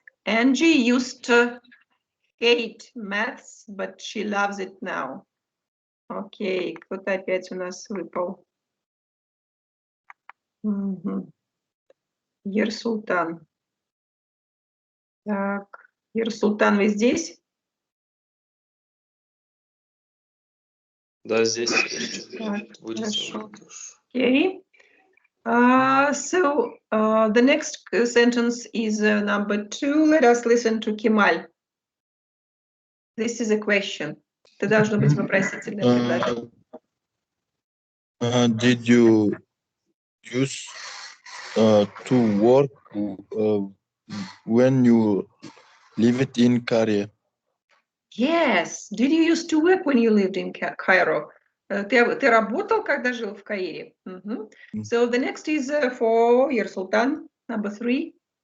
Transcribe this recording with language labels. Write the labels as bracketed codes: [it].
[en] Angie used to hate maths, but she loves it now. [ru] Окей, кто-то опять у нас выпал. Ерсултан. Так, Ерсултан, вы здесь? Да, здесь. Так, хорошо. Окей. [en] So the next sentence is number 2. Let us listen to Kemal. This is a question. [ru] Это должно быть вопросительное предложение. [en] Did you used to work when you lived in Korea? Yes. Did you used to work when you lived in Cairo? [ru] Ты работал, когда жил в Каире? Мгм. [en] So the next is for Yersultan, number 3.